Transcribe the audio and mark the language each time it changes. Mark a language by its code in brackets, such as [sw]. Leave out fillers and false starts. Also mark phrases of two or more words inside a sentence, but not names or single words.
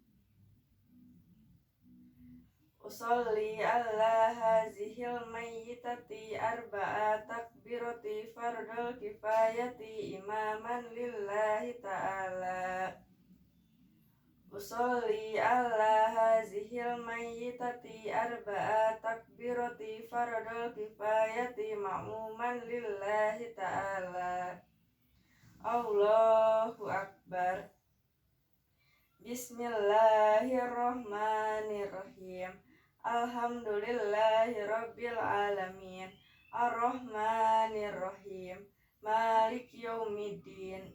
[ar] أصلي على هذه الميتة أربع تكبيرات فرض الكفاية إماما لله تعالى. أصلي على هذه الميتة أربع تكبيرات فرض الكفاية مأموما لله تعالى. الله أكبر. بسم الله الرحمن الرحيم. الحمد لله رب العالمين. الرحمن الرحيم. مالك يوم الدين.